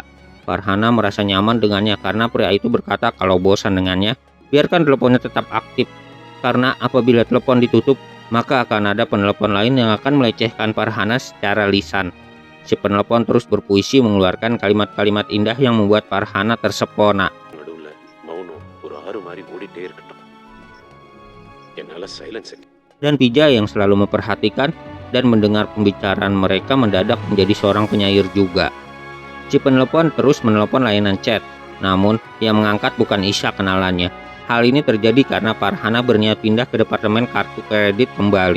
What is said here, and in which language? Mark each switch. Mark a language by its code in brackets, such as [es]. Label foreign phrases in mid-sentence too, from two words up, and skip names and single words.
[id] Farhana merasa nyaman dengannya karena pria itu berkata kalau bosan dengannya, biarkan teleponnya tetap aktif. Karena apabila telepon ditutup, maka akan ada penelpon lain yang akan melecehkan Farhana secara lisan. Si penelpon terus berpuisi mengeluarkan kalimat-kalimat indah yang membuat Farhana tersepona. [ta] நடுவுல மௌனம் ஒரு ஆறு மாதிரி ஓடிட்டே இருக்கட்டும். என்னால சைலன்ஸ் [id] Dan Vijay yang selalu memperhatikan dan mendengar pembicaraan mereka mendadak menjadi seorang penyair juga. Si penelpon terus menelpon layanan chat, namun yang mengangkat bukan Isha kenalannya. Hal ini terjadi karena Farhana berniat pindah ke departemen kartu kredit kembali.